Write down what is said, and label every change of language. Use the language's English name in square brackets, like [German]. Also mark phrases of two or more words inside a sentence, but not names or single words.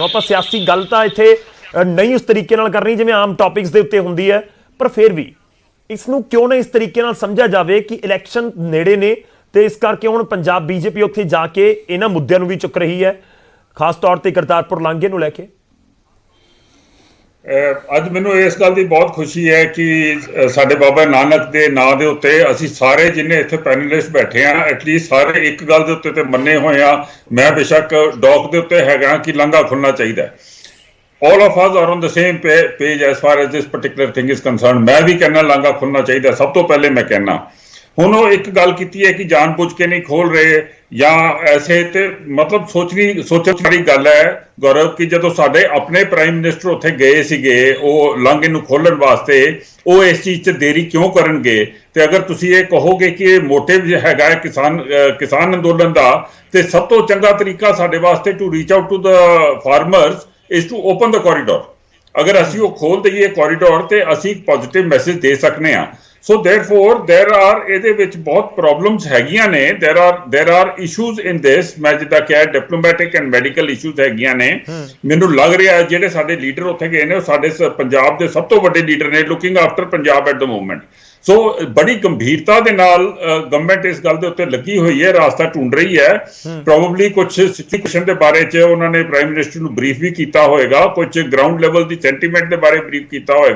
[Punjabi] ਆਪਾਂ ਸਿਆਸੀ ਗੱਲ ਤਾਂ ਇੱਥੇ ਨਹੀਂ ਉਸ ਤਰੀਕੇ ਨਾਲ ਕਰਨੀ ਜਿਵੇਂ ਆਮ ਟੌਪਿਕਸ ਦੇ ਉੱਤੇ ਹੁੰਦੀ ਹੈ, ਪਰ ਫਿਰ ਵੀ ਇਸ ਨੂੰ ਕਿਉਂ ਨਾ ਇਸ ਤਰੀਕੇ ਨਾਲ ਸਮਝਿਆ ਜਾਵੇ ਕਿ ਇਲੈਕਸ਼ਨ ਨੇੜੇ ਨੇ ਤੇ ਇਸ ਕਰਕੇ ਹੁਣ ਪੰਜਾਬ ਬੀਜੇਪੀ ਉੱਥੇ ਜਾ ਕੇ ਇਹਨਾਂ ਮੁੱਦਿਆਂ ਨੂੰ ਵੀ ਚੁੱਕ ਰਹੀ ਹੈ, ਖਾਸ ਤੌਰ ਤੇ ਕਰਤਾਰਪੁਰ ਲਾਂਘੇ ਨੂੰ ਲੈ ਕੇ। ਅੱਜ ਮੈਨੂੰ ਇਸ ਗੱਲ ਦੀ ਬਹੁਤ ਖੁਸ਼ੀ ਹੈ ਕਿ ਸਾਡੇ ਬਾਬਾ ਨਾਨਕ ਦੇ ਨਾਂ ਦੇ ਉੱਤੇ ਅਸੀਂ ਸਾਰੇ ਜਿੰਨੇ ਇੱਥੇ ਪੈਨਲਿਸਟ ਬੈਠੇ ਆ, ਐਟਲੀਸਟ ਸਾਰੇ ਇੱਕ ਗੱਲ ਦੇ ਉੱਤੇ ਤੇ ਮੰਨੇ ਹੋਏ ਆ। ਮੈਂ ਬੇਸ਼ੱਕ ਡੌਕ ਦੇ ਉੱਤੇ ਹੈਗਾ ਕਿ ਲਾਂਘਾ ਖੁੱਲਣਾ ਚਾਹੀਦਾ ਹੈ। [English] all of us are on the same page as far as this particular thing is concerned। [Punjabi] ਮੈਂ ਵੀ ਕਹਿੰਦਾ ਲਾਂਘਾ ਖੁੱਲਣਾ ਚਾਹੀਦਾ, ਸਭ ਤੋਂ ਪਹਿਲੇ ਮੈਂ ਕਹਿੰਦਾ। ਹੁਣ ਉਹ ਇੱਕ ਗੱਲ ਕੀਤੀ ਹੈ ਕਿ ਜਾਣਬੁੱਝ ਕੇ ਨਹੀਂ ਖੋਲ ਰਹੇ ਜਾਂ ਐਸੇ, ਤੇ ਮਤਲਬ ਸੋਚਣ ਵਾਲੀ ਗੱਲ ਹੈ ਗੌਰਵ, ਕਿ ਜਦੋਂ ਸਾਡੇ ਆਪਣੇ [English] prime minister [Punjabi] ਉੱਥੇ ਗਏ ਸੀਗੇ ਉਹ ਲਾਂਘੇ ਨੂੰ ਖੋਲਣ ਵਾਸਤੇ, ਉਹ ਇਸ ਚੀਜ਼ 'ਚ ਦੇਰੀ ਕਿਉਂ ਕਰਨਗੇ? ਤੇ ਅਗਰ ਤੁਸੀਂ ਇਹ ਕਹੋਗੇ ਕਿ ਇਹ ਮੋਟਿਵ ਹੈਗਾ ਕਿਸਾਨ ਅੰਦੋਲਨ ਦਾ, ਤੇ ਸਭ ਤੋਂ ਚੰਗਾ ਤਰੀਕਾ ਸਾਡੇ ਵਾਸਤੇ [English] to reach out to the farmers is to open the corridor। [Punjabi] ਅਗਰ ਅਸੀਂ ਉਹ ਖੋਲ ਦਈਏ ਕੋਰੀਡੋਰ ਤੇ ਅਸੀਂ [English] positive message [Punjabi] ਦੇ ਸਕਨੇ ਆ। ਸੋ [English] therefore there are [Punjabi] ਇਹਦੇ ਵਿੱਚ ਬਹੁਤ ਪ੍ਰੋਬਲਮਸ ਹੈਗੀਆਂ ਨੇ, there are issues in this। ਮੈਂ ਜਿੱਦਾਂ ਕਿਹਾ [English] diplomatic and medical issues [Punjabi] ਹੈਗੀਆਂ ਨੇ। ਮੈਨੂੰ ਲੱਗ ਰਿਹਾ ਜਿਹੜੇ ਸਾਡੇ ਲੀਡਰ ਉੱਥੇ ਗਏ ਨੇ ਉਹ ਸਾਡੇ ਪੰਜਾਬ ਦੇ ਸਭ ਤੋਂ ਵੱਡੇ ਲੀਡਰ ਨੇ, [English] looking after Punjab at the movement. [Punjabi] ਸੋ ਬੜੀ ਗੰਭੀਰਤਾ ਦੇ ਨਾਲ ਗਵਰਨਮੈਂਟ ਇਸ ਗੱਲ ਦੇ ਉੱਤੇ ਲੱਗੀ ਹੋਈ ਹੈ, ਰਾਸਤਾ ਢੂੰਡ ਰਹੀ ਹੈ। ਪ੍ਰੋਬਬਲੀ ਕੁਝ ਸਿਚੁਏਸ਼ਨ ਦੇ ਬਾਰੇ 'ਚ ਉਹਨਾਂ ਨੇ [English] prime minister [Punjabi] ਨੂੰ ਬਰੀਫ ਵੀ ਕੀਤਾ ਹੋਏਗਾ, ਕੁਝ [English] ground level [Punjabi] ਦੀ ਸੈਂਟੀਮੈਂਟ ਦੇ ਬਾਰੇ ਬਰੀਫ ਕੀਤਾ ਹੋਏਗਾ।